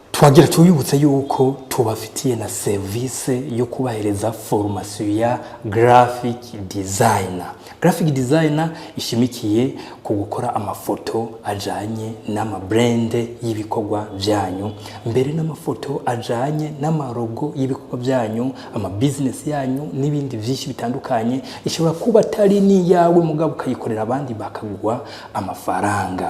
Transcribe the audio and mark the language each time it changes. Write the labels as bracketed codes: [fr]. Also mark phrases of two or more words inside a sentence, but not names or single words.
[rn] twagira tuyibutse yuko tubafitiye na service yo kubahereza formation ya [en] graphic designer. Graphic designer [rn] ishimikiye ku gukora amafoto ajanye n'amabrand y'ibikorwa byanyu, mbere n'amafoto ajanye n'amarogo y'ibikorwa byanyu, ama business yanyu n'ibindi byinshi bitandukanye. Ishobora kuba atari ni yawe mugabo ukayikorera abandi bakagwa amafaranga.